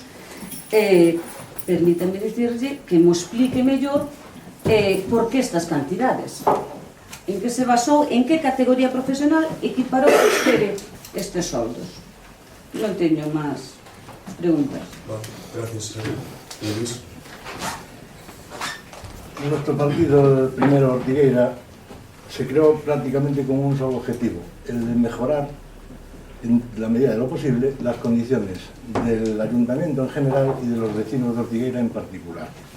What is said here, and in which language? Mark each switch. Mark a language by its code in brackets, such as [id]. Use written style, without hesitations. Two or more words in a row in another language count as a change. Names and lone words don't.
[gl] Permítame dicirlle que mo explique mellor por que estas cantidades, en que se basou, en que categoría profesional equiparou estes soldos. Non teño máis preguntas. [es] Gracias, Luis. Nuestro partido, primero Ortigueira, se creó prácticamente con un solo objetivo, el de mejorar, en la medida de lo posible, las condiciones del ayuntamiento en general y de los vecinos de Ortigueira en particular.